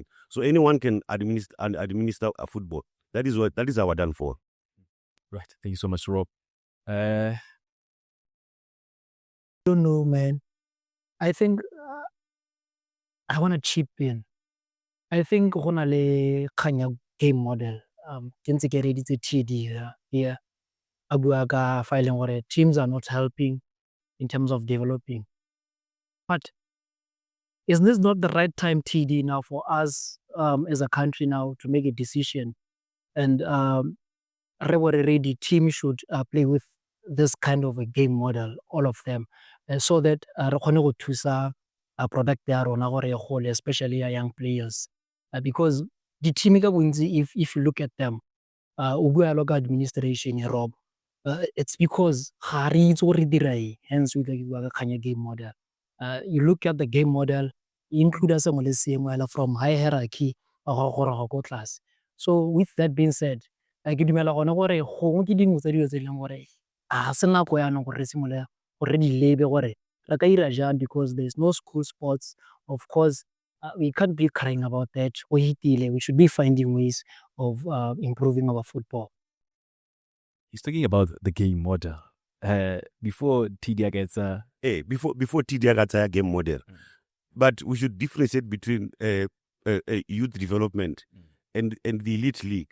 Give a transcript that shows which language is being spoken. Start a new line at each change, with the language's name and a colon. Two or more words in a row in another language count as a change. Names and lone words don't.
English: So anyone can administer a football. That is our downfall. Right. Thank you so much, Rob. I don't know, man. I think I want to chip in. I think
Tswana: go na le kganya
English: game model.
Tswana: Ke ntse ke reditse TD here. A bua ka fa e leng gore
English: teams are not helping in terms of developing. But is this not the right time, TD, now for us as a country now to make a decision? And the team should play with this kind of a game model, all of them, so that
Tswana: re kgone go thusa product ya rona gore e gole,
English: especially young players. Because the team
Tswana: ka bontsi,
English: if you look at them,
Tswana: o bua lo ka administration, Rob,
English: it's because
Tswana: ga re itse gore re dira eng,
English: hence we
Tswana: ka bua ka kganya
English: game model. You look at the game model, e include
Tswana: sengwe le sengwe
English: from high hierarchy
Tswana: go go
English: class. So with that being said,
Tswana: ke dumela gone gore gongwe ke dingwe tsa dilo tse e leng gore a se nako yaanong gore re simolola gore re di lebe gore re ka ira jang,
English: because there's no school sports. Of course, we can't be crying about that. We should be finding ways of improving our football. He's talking about the game model. Before TD gets before TD gets a game model. But we should differentiate between youth development and the elite league.